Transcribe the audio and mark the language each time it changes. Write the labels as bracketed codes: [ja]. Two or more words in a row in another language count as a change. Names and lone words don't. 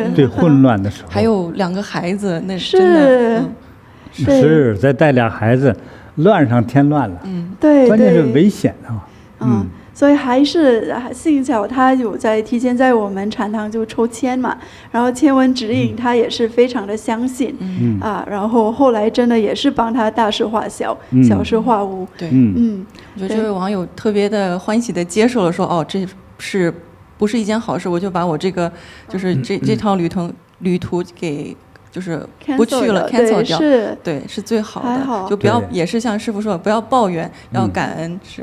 [zh] 最混亂的时候，還有2個孩子，那是再帶倆孩子，亂上添亂了，對，關鍵是危險啊，所以還是幸巧他有提前在我們禪堂就抽籤嘛，然後籤文指引他也是非常的相信，然後後來真的也是幫他大事化小，小事化無，對，我覺得這位網友特別的歡喜的接受了，說這是不是一件好事？我就把我這個就是這趟旅途給就是不去了 ，cancel 掉，对，是最好的。就不要也是像師父說，不要抱怨，要感恩，是。